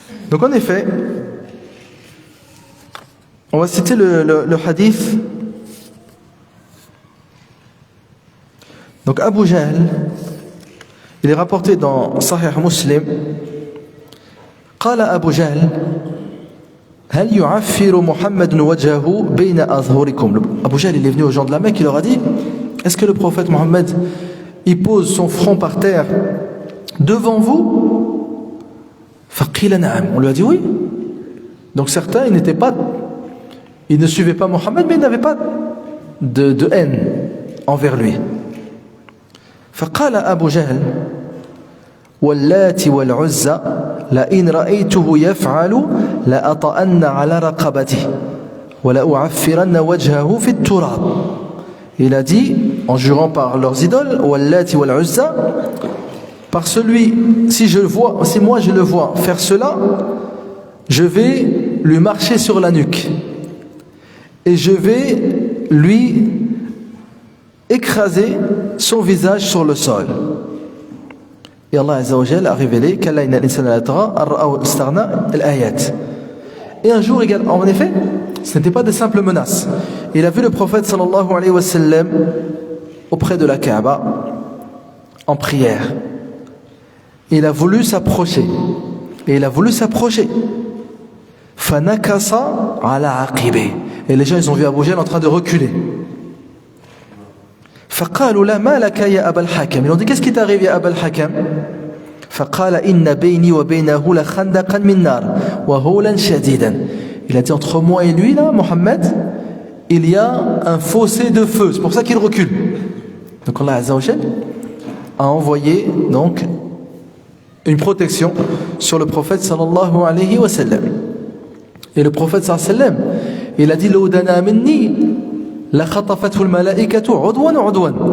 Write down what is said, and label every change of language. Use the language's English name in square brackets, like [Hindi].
[French] Donc en effet, on va citer le hadith. Donc Abu Jahl, il est rapporté dans Sahih Muslim. [Arabic] قال أبو جهل هل يعفر محمد وجهه بين أظهركم. [French] Abu Jahl, il est venu aux gens de la Mecque, il leur a dit: est-ce que le prophète Mohammed, il pose son front par terre devant vous? [Arabic] فقيل نعم. [French] On lui a dit oui. Donc certains, ils ne suivaient pas Mohammed, mais ils n'avaient pas de haine envers lui. [Arabic] فقال أبو جهل واللات والعزى لئن رأيته يفعل لأطأن على رقبته ولأعفرن وجهه في التراب. [French] Il a dit, en jurant par leurs idoles, [Arabic] واللات والعزى, [French] par celui, si moi je le vois faire cela, je vais lui marcher sur la nuque et je vais lui écraser son visage sur le sol. Et Allah Azza wa Jalla a révélé qu'Allah [Arabic] inna l'insana la tara ar-ra'ahu istaghna al-ayat. [French] Et un jour également, en effet, ce n'était pas des simples menaces. Il a vu le prophète sallallahu alayhi wa sallam auprès de la Kaaba en prière. Il a voulu s'approcher. Et il a voulu s'approcher. [Arabic] Fanakasa ala aqibi. [French] Et les gens, ils ont vu Abu Jahl en train de reculer. [Arabic] فقالوا لا ما لك يا أبا الحكم. [French] Ils ont dit: qu'est-ce qui t'arrive [Arabic] يا أبا الحكم؟ فقال إن بيني وبينه لخندقا من نار وهولا شديدا. [French] Il a dit: entre moi et lui là, Mohammed, il y a un fossé de feu. C'est pour ça qu'il recule. Donc Allah Azza wa Jal a envoyé donc une protection sur le prophète sallallahu alayhi wa sallam. Et le prophète sallallahu alayhi wa sallam, il a dit: [Arabic] لو دنا مني لخطفته الملائكة عضوا عضوا.